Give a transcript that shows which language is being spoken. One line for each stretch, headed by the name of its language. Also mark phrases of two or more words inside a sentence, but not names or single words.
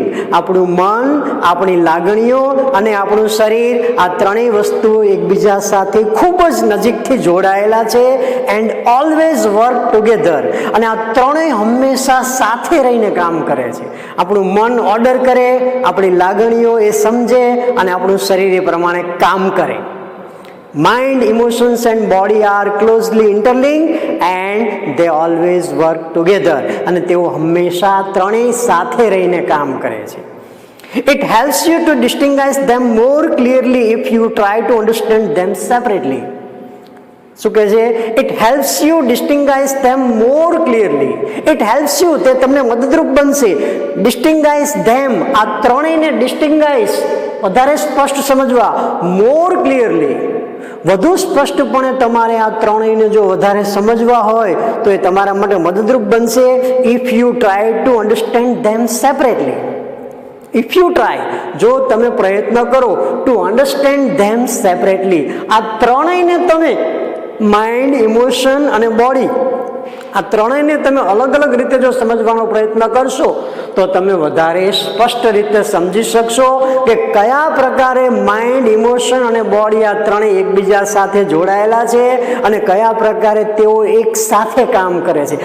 Gujarati: આપણું મન, આપણી લાગણીઓ અને આપણું શરીર, આ ત્રણેય વસ્તુઓ એકબીજા સાથે ખૂબ જ નજીકથી જોડાયેલા છે.
English: And always work together.
Gujarati: અને આ ત્રણેય હંમેશા સાથે રહીને કામ કરે છે. આપણું મન ઓર્ડર કરે, આપણી લાગણીઓ એ સમજે અને આપણું શરીર એ પ્રમાણે કામ કરે.
English: Mind, emotions and body are closely interlinked and they always work together.
Gujarati: અને તેઓ હંમેશા ત્રણેય સાથે રહીને કામ કરે છે.
English: It helps you to distinguish them more clearly if you try to understand them separately.
Gujarati: શું કહે છે?
English: It helps you distinguish them more clearly. It helps you,
Gujarati: તે તમને મદદરૂપ બનશે.
English: Distinguish them,
Gujarati: આ ત્રણેયને distinguish, વધારે સ્પષ્ટ સમજવા.
English: More clearly,
Gujarati: વધુ સ્પષ્ટપણે તમારે આ ત્રણેયને જો વધારે સમજવા હોય તો એ તમારા માટે મદદરૂપ બનશે.
English: If you try to understand them separately. If you try,
Gujarati: જો તમે પ્રયત્ન કરો,
English: to understand them separately,
Gujarati: આ ત્રણેયને તમે
English: mind, emotion
Gujarati: અને બોડી, આ ત્રણેયને તમે અલગ અલગ રીતે જો સમજવાનો પ્રયત્ન કરશો તો તમે વધારે સ્પષ્ટ રીતે સમજી શકશો કે કયા પ્રકારે
English: mind, emotion
Gujarati: અને બોડી આ ત્રણેય એકબીજા સાથે જોડાયેલા છે અને કયા પ્રકારે તેઓ એક સાથે કામ કરે છે.